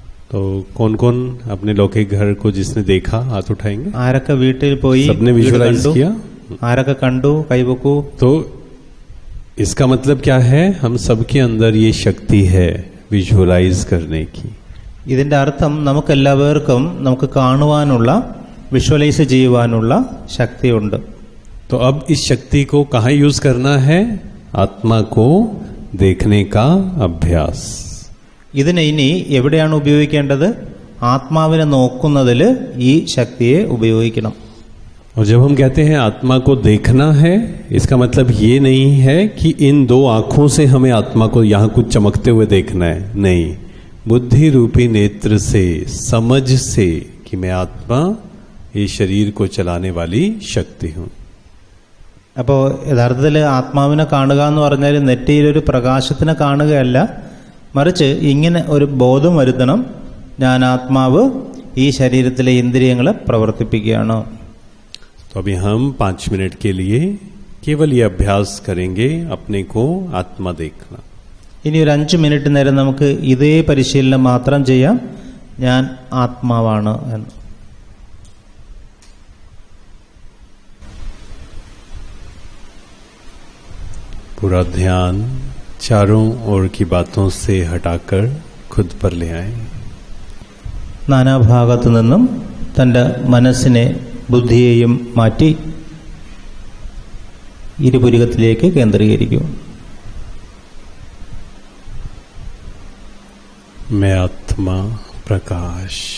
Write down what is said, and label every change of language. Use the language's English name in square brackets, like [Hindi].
[Hindi] तो कौन कौन अपने लौकिक घर को जिसने देखा हाथ उठाएंगे. [Malayalam] ആരൊക്കെ വീട്ടിൽ പോയി [Hindi] सबने विजुअलाइज किया. [Malayalam] ആരൊക്കെ കണ്ടു കൈവക്കൂ. [Hindi] तो इसका मतलब क्या है, हम सबके अंदर ये शक्ति है विजुअलाइज करने की. [Malayalam] ഇതിന്റെ അർത്ഥം നമുക്കെല്ലാവർക്കും നമുക്ക് കാണുവാനുള്ള വിഷ്വലൈസ് ചെയ്യുവാനുള്ള ശക്തിയുണ്ട്. [Hindi] तो अब इस शक्ति को कहाँ यूज करना है. आत्मा को देखने का अभ्यास. [Malayalam] ഇതിനെ ഇനി എവിടെയാണ് ഉപയോഗിക്കേണ്ടത്. ആത്മാവിനെ നോക്കുന്നതിൽ ഈ ശക്തിയെ ഉപയോഗിക്കണം. [Hindi] और जब हम कहते हैं आत्मा को देखना है, इसका मतलब ये नहीं है कि इन 2 आंखों से हमें आत्मा को यहाँ कुछ चमकते हुए देखना है. नहीं, बुद्धि रूपी नेत्र से, समझ से कि मैं आत्मा ये शरीर को चलाने वाली शक्ति हूं. [Malayalam] അപ്പോൾ യഥാർത്ഥത്തിൽ ആത്മാവിനെ കാണുക എന്ന് പറഞ്ഞാൽ നെറ്റിയിലൊരു പ്രകാശത്തിനെ കാണുകയല്ല, മറിച്ച് ഇങ്ങനെ ഒരു ബോധം വരുത്തണം. ഞാൻ ആത്മാവ് ഈ ശരീരത്തിലെ ഇന്ദ്രിയങ്ങളെ പ്രവർത്തിപ്പിക്കുകയാണ്. [Hindi] तो अभी हम 5 मिनट के लिए केवल ये अभ्यास करेंगे अपने को आत्मा देखना. [Malayalam] ഇനി ഒരു 5 മിനിറ്റ് നേരം നമുക്ക് ഇതേ പരിശീലനം മാത്രം ചെയ്യാം. ഞാൻ ആത്മാവാണ് എന്ന്. [Hindi] पूरा ध्यान चारों ओर की बातों से हटाकर खुद पर ले आए. [Malayalam] നാനാഭാഗത്തു നിന്നും തൻ്റെ മനസ്സിനെ ബുദ്ധിയെയും മാറ്റി ഇരുപുരികത്തിലേക്ക് കേന്ദ്രീകരിക്കും. [Hindi] मैं आत्मा प्रकाश.